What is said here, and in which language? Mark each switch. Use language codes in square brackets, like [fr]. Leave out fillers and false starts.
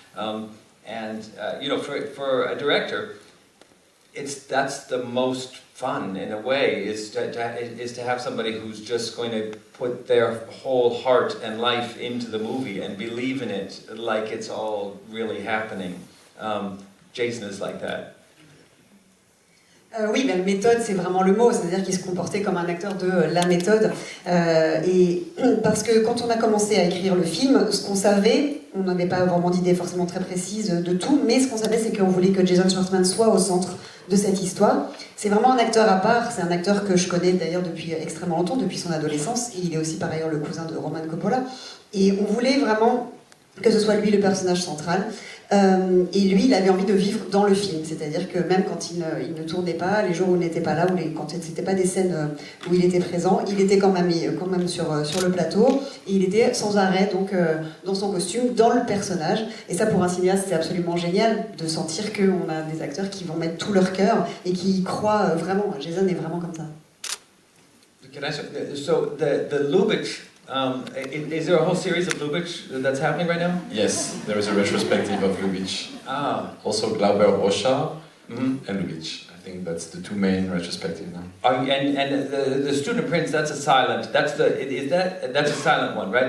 [en] You know, for a director, that's the most fun in a way, is to have somebody who's just going to put their whole heart and life into the movie and believe in it like it's all really happening. Jason is like that. [fr] Oui, ben, méthode, c'est vraiment le mot, c'est-à-dire qu'il se comportait comme un acteur de la méthode. Et parce que quand on a commencé à écrire le film, ce qu'on savait, on n'avait pas vraiment d'idée forcément très précise de tout, mais ce qu'on savait, c'est qu'on voulait que Jason Schwartzman soit au centre de cette histoire. C'est vraiment un acteur à part, c'est un acteur que je connais d'ailleurs depuis extrêmement longtemps, depuis son adolescence, et il est aussi par ailleurs le cousin de Roman Coppola. Et on voulait vraiment que ce soit lui le personnage central. Et lui, il avait envie de vivre dans le film, c'est-à-dire que même quand il ne tournait pas, les jours où il n'était pas là, quand ce n'était pas des scènes où il était présent, il était quand même sur le plateau, et il était sans arrêt donc, dans son costume, dans le personnage. Et ça, pour un cinéaste, c'est absolument génial de sentir qu'on a des acteurs qui vont mettre tout leur cœur et qui y croient vraiment. Jason est vraiment comme ça. [en] So the Lubitsch, is there a whole series of Lubitsch that's happening right now? Yes, there is a retrospective of Lubitsch. Also Glauber Rocha and Lubitsch. I think that's the two main retrospectives now. And the Student Prince, that's a silent. That's a silent one, right?